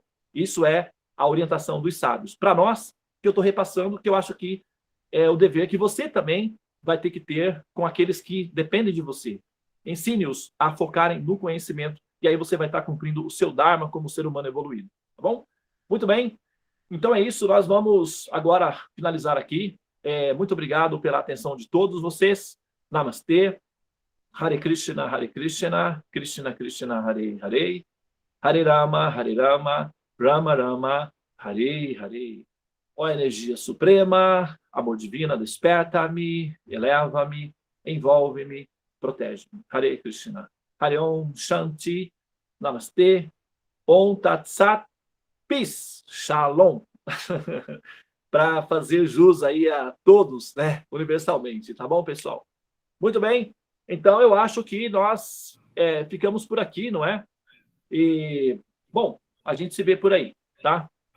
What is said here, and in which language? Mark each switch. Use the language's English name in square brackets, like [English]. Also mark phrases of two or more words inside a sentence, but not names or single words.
[Portuguese] Isso é a orientação dos sábios. Para nós, que eu estou repassando, que eu acho que é o dever que você também vai ter que ter com aqueles que dependem de você. Ensine-os a focarem no conhecimento e aí você vai estar cumprindo o seu Dharma como ser humano evoluído, tá bom? Muito bem. Então é isso, nós vamos agora finalizar aqui. Muito obrigado pela atenção de todos vocês. Namastê. [Sanskrit] Hare Krishna, Krishna Krishna, Hare Hare, Hare Rama, Rama Rama, Hare Hare. [Portuguese] Ó energia suprema, amor divina, desperta-me, eleva-me, envolve-me, protege-me. [Sanskrit] Hare Krishna. Hare Om Shanti, Namastê, Om Tat Sat, [English] Peace, Shalom. [Portuguese] Para fazer jus aí a todos, né, universalmente, tá bom, pessoal? Muito bem, então eu acho que nós ficamos por aqui, não é? E, bom, a gente se vê por aí, tá?